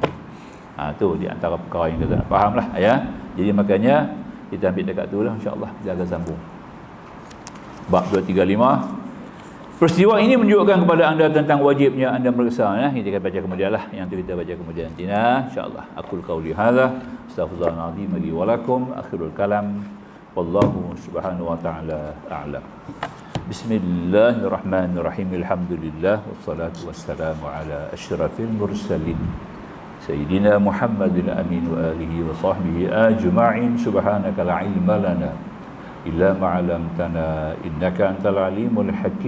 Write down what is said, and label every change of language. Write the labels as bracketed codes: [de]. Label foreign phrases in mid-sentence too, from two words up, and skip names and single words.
[ms] Tu di antara perkara yang kita faham lah ya. Jadi makanya kita ambil dekat tu lah, insyaAllah kita akan sambung. Bab 235. Peristiwa ini menunjukkan kepada anda tentang wajibnya anda meriksa ya. Kita akan baca kemudian lah. Yang tu kita baca kemudian nanti insya-Allah. [ar] أقول قولي هذا أستغفر الله العظيم لي ولكم آخر الكلام والله سبحانه وتعالى أعلم. بسم الله الرحمن الرحيم. الحمد لله والصلاة والسلام على أشرف المرسلين سيدنا محمد الأمين وآله وصحبه أجمعين. سبحانك لا علم لنا إلا ما علمتنا إنك أنت العليم الحكيم.